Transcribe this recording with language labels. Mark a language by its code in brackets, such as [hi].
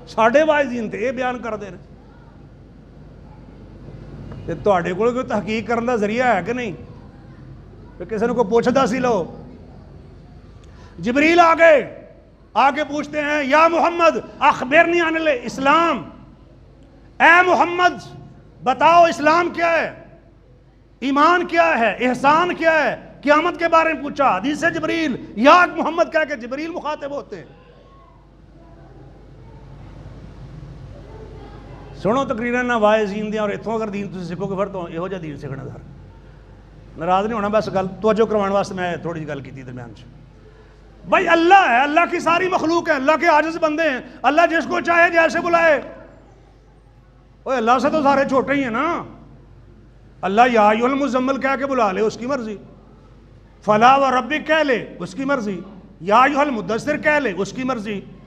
[pa] ساڈے واعظین تے یہ بیان کردے نے تے تواڈے کول کوئی تحقیق کرن دا ذریعہ ہے کہ نہیں؟ کہ کسی نے کوئی پوچھدا سی لو. [ur] جبریل آگے پوچھتے ہیں [ar] یا محمد اخبرنی عن الاسلام، [ur] اے محمد بتاؤ اسلام کیا ہے، ایمان کیا ہے، احسان کیا ہے. قیامت کے بارے میں پوچھا. حدیث جبریل یا محمد کہہ کے جبریل مخاطب ہوتے ہیں. [pa] سنو تقریرا نہ واعظین دیاں اور اتوں اگر دین تسی سکھو گے پھر تو یہو جہا دین سیکھنا سر. ناراض نہیں ہونا، بس گل توجہ کروان واسطے میں تھوڑی جی گل کی درمیان سے. [ur] بھائی اللہ ہے، اللہ کی ساری مخلوق ہے، اللہ کے عاجز بندے ہیں. اللہ جس کو چاہے جیسے بلائے. اوہ اللہ سے تو سارے چھوٹے ہی ہیں نا. اللہ [ar] یا ایھا المزمل [ur] کہہ کے بلا لے اس کی مرضی، [ar] فلا و ربک [ur] کہہ لے اس کی مرضی، [ar] یا ایھا المدثر [ur] کہہ لے اس کی مرضی.